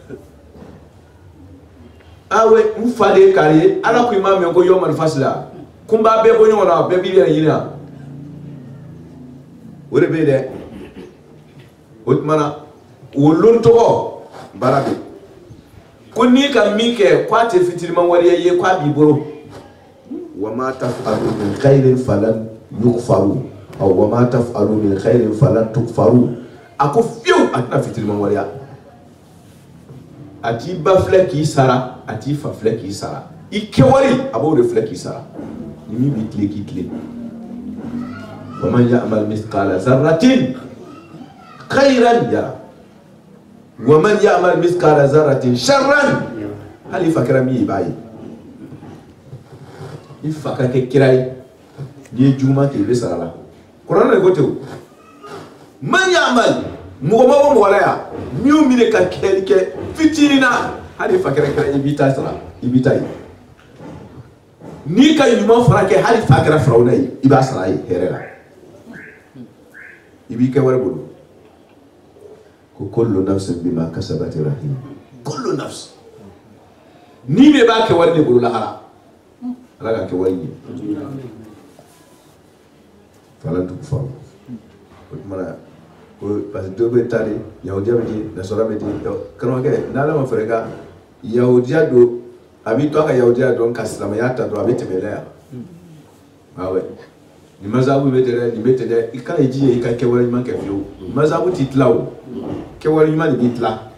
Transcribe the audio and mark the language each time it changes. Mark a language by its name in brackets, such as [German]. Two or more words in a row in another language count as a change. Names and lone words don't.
[Bambara] awa n fa de ye kari ye ala ko i m'a mɛn ko [Arabic] يوم الفصل [Bambara] la ko n b'a bɛɛ bɔ ɲɔgɔn na bɛɛ b'i yɛrɛ ɲini yan o de bɛ yen dɛ o tuma na o lon tɔgɔ baara bɛ ko n'i ka min kɛ k'a tɛ fitiriman wariya ye k'a b'i bolo [Arabic] وما تفعلوا من خير فلن يكفروه [Bambara] aw [Arabic] وما تفعلوا من خير فلن تكفروه [Bambara] a ko fiyewu a tɛna fitiriman wariya a t'i ba filɛ k'i sara a t'i fa filɛ k'i sara i kɛwale a b'o de filɛ k'i sara ni min b'i tile k'i tile [Arabic] ومن يعمل مثقال ذرة خيرا يره ومن يعمل مثقال ذرة شرا [Bambara] hali fa kɛra min ye i b'a ye i fa ka kɛ kira ye n'i ye juguman kɛ i bɛ sara la kuranɛ de ko ten o [Arabic] من يعمل [Bambara] mɔgɔ ma bɔ mɔgɔ la yan min y'o minɛ ka kɛli kɛ fitinin na hali fa kɛra kira i b'i ta sara i b'i ta ye n'i ka ɲuman fara kɛ hali fa kɛra firawuna ye i b'a sara ye hɛrɛ la i b'i kɛ wɛrɛ bolo ko [Arabic] كل نفس بما كسبت رهين كل نفس [Bambara] ni me b'a kɛ wari de bolo lahara ala ka kɛ wari ye falan tukfa o tuma na ko [French] parce que [Bambara] dɔ bɛ taa de yahudiya bɛ ten nasara bɛ ten karamɔgɔkɛ n'ala ma fɛrɛ ka yahudiya don a b'i to a ka yahudiya dɔn ka silamɛya ta dɔrɔn a bɛ tɛmɛ la yan awɛ ni mazabu bɛ ten dɛ nin bɛ ten dɛ i kana ji ye i ka kɛwale ɲuman kɛ fiyewu mazabu t'i tila o kɛwale ɲuman de b'i tila